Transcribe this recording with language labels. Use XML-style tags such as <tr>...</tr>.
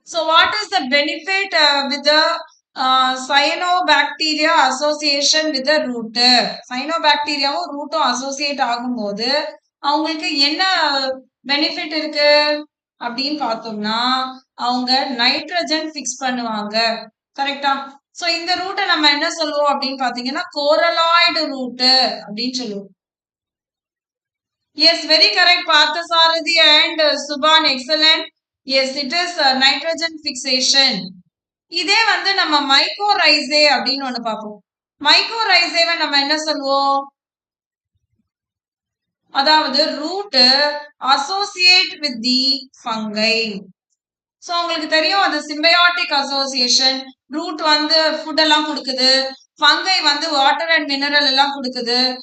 <en>So what is the benefit with the cyanobacteria association with the root?</en> <ta>Cyanobacteriaவும் ரூட்டும் associate ஆகும்போது அவங்களுக்கு என்ன benefit இருக்கு அப்படின்னு பார்த்தோம்னா அவங்க நைட்ரஜன் ஃபிக்ஸ் பண்ணுவாங்க. கரெக்டா? சோ இந்த ரூட்டை நம்ம என்ன சொல்லுவோம் அப்படின்னு பாத்தீங்கன்னா கோரலாய்டு ரூட் அப்படின்னு சொல்லுவோம்.</ta> <en>Yes, very correct, Parthasarathi and Subhan, excellent. Yes, it is nitrogen fixation.</en> <ta>இதே வந்து நம்ம மைக்கோரைசே அப்படின்னு ஒண்ணு பார்ப்போம். மைக்கோரைசேவை நம்ம என்ன சொல்லுவோம்? அதாவது</ta> <en>Root associate with the fungi.</en> <ta>So உங்களுக்கு தெரியும் அது சிம்பயாட்டிக் அசோசியேஷன். ரூட் வந்து ஃபுட் எல்லாம் கொடுக்குது, ஃபங்கை வந்து வாட்டர் அண்ட் மினரல் எல்லாம் கொடுக்குது.</ta>